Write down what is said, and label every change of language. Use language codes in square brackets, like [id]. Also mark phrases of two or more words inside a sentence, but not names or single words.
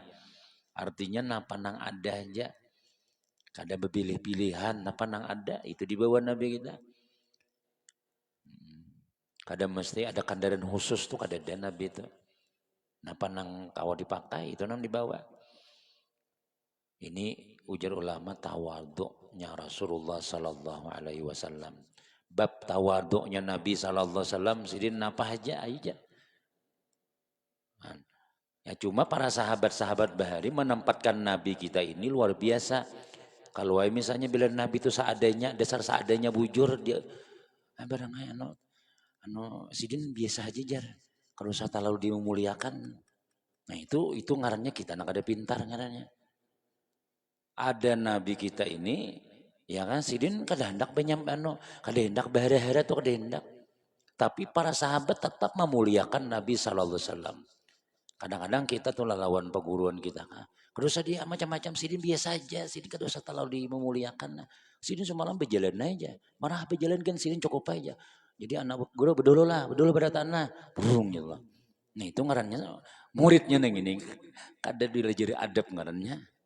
[bjn] Artinya napa nang ada aja. Kada berpilih-pilihan napa nang ada itu dibawa Nabi kita. Kada mesti ada kendaraan khusus tuh kada ada Nabi itu. Napa nang kau dipakai itu nang dibawa. Ini ujar ulama tawaduknya Rasulullah [ar] صلى الله عليه وسلم. [bjn] Bab tawaduknya Nabi [ar] صلى الله عليه وسلم [bjn] sidin apa aja. Ya cuma para sahabat-sahabat bahari menempatkan Nabi kita ini luar biasa. Kalau misalnya bila Nabi itu seadanya dasar seadanya bujur dia barangnya sidin biasa aja jar. Kalau saya terlalu dimuliakan. Nah itu ngarannya kita nak ada pintar ngarannya. Ada Nabi kita ini ya kan sidin kada hendak kada hendak bahara-hara tuh kada hendak. Tapi para sahabat tetap memuliakan Nabi [ar] صلى الله عليه وسلم. [bjn] Kadang-kadang kita tuh lawan perguruan kita. Kada usah dia macam-macam sidin biasa aja, sidin kada usah terlalu memuliakan. Sidin semalam berjalan aja. Marah berjalan kan sidin cukup aja. Jadi anak guru bedolo pada tanah. Burung ya Allah. Nah itu ngarannya muridnya neng ini kada dilajari adab ngarannya.